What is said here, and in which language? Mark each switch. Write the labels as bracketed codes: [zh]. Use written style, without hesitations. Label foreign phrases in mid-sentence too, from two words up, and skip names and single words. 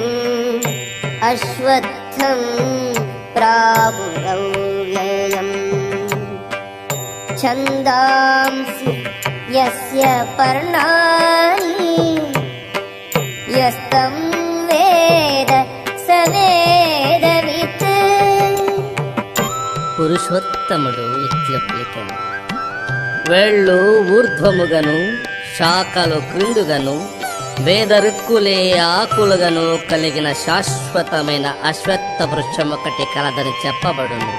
[sa] अश्वत्थम् प्रावुरव्ययम् छन्दांसि यस्य पर्णानि यस्तं वेद स वेदवित्। [te] పురుషోత్తముడు ఇట్లొప్లికెను. వేళ్ళు ఊర్ధ్వముగను శాఖలు క్రిందుగను వేదరుక్కులే ఆకులుగను కలిగిన శాశ్వతమైన అశ్వత్థ వృక్షం ఒకటి కలదని చెప్పబడును.